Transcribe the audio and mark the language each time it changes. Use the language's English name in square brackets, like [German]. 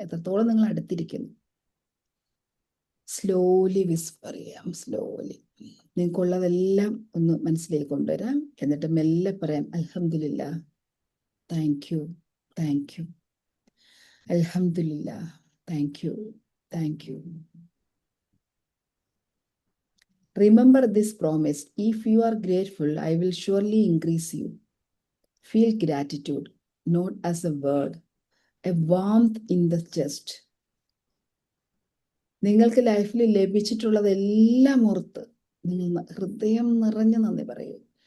[Malayalam] എത്രത്തോളം നിങ്ങൾ അടുത്തിരിക്കുന്നു. സ്ലോലി വിസ്പർ ചെയ്യാം. സ്ലോലി നിങ്ങൾക്കുള്ളതെല്ലാം ഒന്ന് മനസ്സിലേക്ക് കൊണ്ടുവരാം. എന്നിട്ട് മെല്ലെ പറയാം, അൽഹംദുലില്ലാ, [English] thank you, thank you, [Malayalam] അൽഹംദുലില്ലാ, thank you, thank you. [English] Remember this promise. If you are grateful, I will surely increase you. Feel gratitude, not as a word, a warmth in the chest. [Malayalam] നിങ്ങൾക്ക് ലൈഫിൽ ലഭിച്ചിട്ടുള്ളതെല്ലാം ഓർത്ത് നിങ്ങൾ ഹൃദയം നിറഞ്ഞ് നന്ദി പറയൂ.